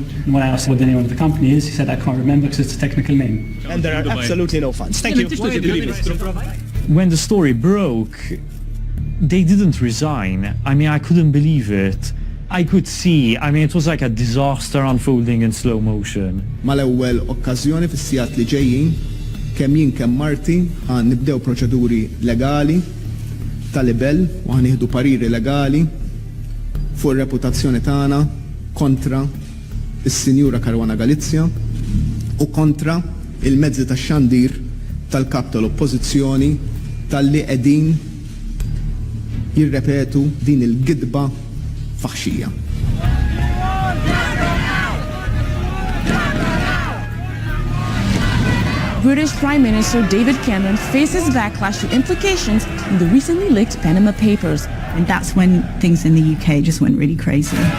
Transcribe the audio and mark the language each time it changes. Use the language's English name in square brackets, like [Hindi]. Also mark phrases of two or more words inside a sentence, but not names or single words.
[English] And when I asked what the name of the company is, he said, I can't remember because it's a technical name. And there are absolutely no funds. Thank you. When the story broke, they didn't resign. I mean, I couldn't believe it. I could see, it was like a disaster unfolding in slow motion. [Maltese] Mal-ewwel okkażjoni fis-sigħat li ġejjin kemm jien kemm Marti ħan nibdew proċeduri legali tal-libel u ħanieħdu pariri legali fuq ir-reputazzjoni tagħna kontra is-Sinjura Caruana Galizia u kontra il-mezzi tax-xandir tal-kap tal-Oppożizzjoni talli qegħdin jirrepetu din il-gidba faħxija. [English] British Prime Minister David Cameron faces backlash to implications in the recently leaked Panama Papers. And that's when things in the UK just went really crazy.